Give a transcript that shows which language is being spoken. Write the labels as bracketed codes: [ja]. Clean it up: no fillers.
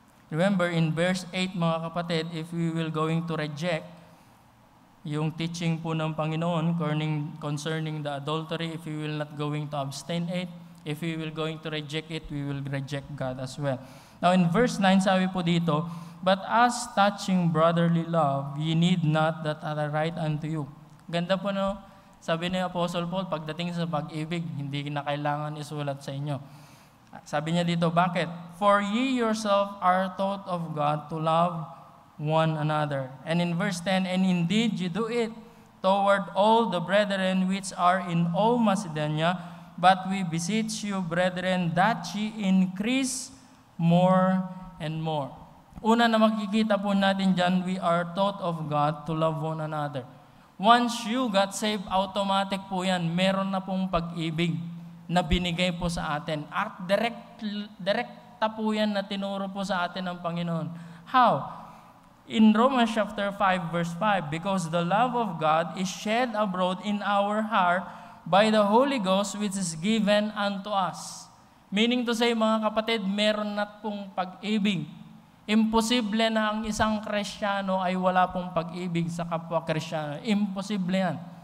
[en] Remember, in verse 8, mga kapatid, if we will going to reject [tl] yung teaching po ng Panginoon [en] concerning the adultery, if we will not going to abstain it, if we will going to reject it, we will reject God as well. Now in verse 9, [tl] sabi po dito, [en] "But as touching brotherly love, ye need not that I write unto you." [tl] Ganda po, no? Sabi ni Apostle Paul, pagdating sa pag-ibig, hindi na kailangan isulat sa inyo. Sabi niya dito, bakit? [en] "For ye yourself are taught of God to love one another." And in verse 10, "And indeed you do it toward all the brethren which are in all Macedonia, but we beseech you, brethren, that ye increase more and more." [tl] Una na makikita po natin dyan, [en] we are taught of God to love one another. Once you got saved, [tl] automatic po yan. Meron na pong pag-ibig na binigay po sa atin. At direkta po yan na tinuro po sa atin ng Panginoon. How? [en] In Romans chapter 5 verse 5, "Because the love of God is shed abroad in our heart by the Holy Ghost which is given unto us." Meaning to say, [tl] mga kapatid, meron na pong pag-ibig. Imposible na ang isang Kristiyano ay wala pong pag-ibig sa kapwa Kristiyano. Imposible yan.